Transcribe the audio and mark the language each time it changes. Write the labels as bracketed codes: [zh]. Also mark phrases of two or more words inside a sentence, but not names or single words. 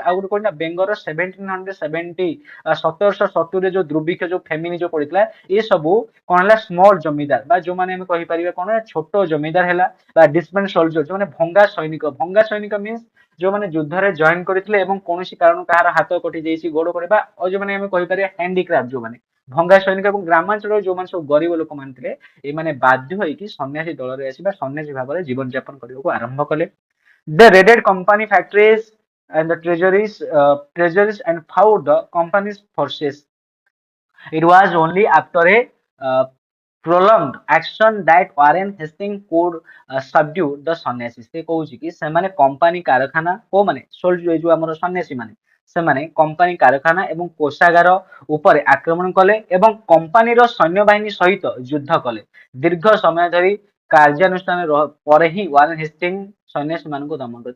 [or] ଆଉ ଗୋଟେ କଣ ନା ବେଙ୍ଗଲର 1770 1770 ଯୋଉ ଦୁର୍ଭିକ୍ଷ ଯୋଉ ଫେମିନି ଯୋଉ ପଡିଥିଲା, ଏ ସବୁ କଣ ହେଲା ସ୍ମଲ ଜମିଦାର ବା ଯୋଉମାନେ ଆମେ କହିପାରିବା କଣ ଛୋଟ ଜମିଦାର ହେଲା ବା [en] disband soldier, [or] ଯୋଉମାନେ ଭଙ୍ଗା ସୈନିକ। ଭଙ୍ଗା ସୈନିକ ମିନ୍ସ ଯୋଉମାନେ ଯୁଦ୍ଧରେ ଜଏନ କରିଥିଲେ ଏବଂ କୌଣସି କାରଣରୁ କାହାର ହାତ କଟି ଯାଇଛି, ଗୋଡ କଟି ବା ଯୋଉମାନେ ଆମେ କହିପାରିବା ହ୍ୟାଣ୍ଡିକ୍ରାଫ୍ଟ, ଯୋଉମାନେ ଭଙ୍ଗା ସୈନିକ ଏବଂ ଗ୍ରାମାଞ୍ଚଳର ଯୋଉମାନେ ସବୁ ଗରିବ ଲୋକମାନେ ଥିଲେ, ଏମାନେ ବାଧ୍ୟ ହେଇକି ସନ୍ନ୍ୟାସୀ ଦଳରେ ଆସିବା ସନ୍ନ୍ୟାସୀ ଭାବରେ ଜୀବନ ଯାପନ କରିବାକୁ ଆରମ୍ଭ କଲେ। [en] They raided company factories and the treasuries and found the company's forces। It was only after a prolonged action that Warren Hastings could subdue the ସନ୍ନ୍ୟାସୀ। [or] ସେ କହୁଛି କି ସେମାନେ କମ୍ପାନୀ କାରଖାନା, କୋଉମାନେ ସୋଲ୍ଜର, ଯୋଉ ଆମର ସନ୍ନ୍ୟାସୀ ମାନେ, ସେମାନେ କମ୍ପାନୀ କାରଖାନା ଏବଂ କୋଷାଗାର ଉପରେ ଆକ୍ରମଣ କଲେ ଏବଂ କମ୍ପାନୀର ସୈନ୍ୟବାହିନୀ ସହିତ ଯୁଦ୍ଧ କଲେ। ଦୀର୍ଘ ସମୟ ଧରି କାର୍ଯ୍ୟାନୁଷ୍ଠାନ ପରେ ହିଁ ୱାରେନ ହେଷ୍ଟିଙ୍ଗ ସନ୍ନ୍ୟାସୀ ମାନଙ୍କୁ ଦମନ କଲେ।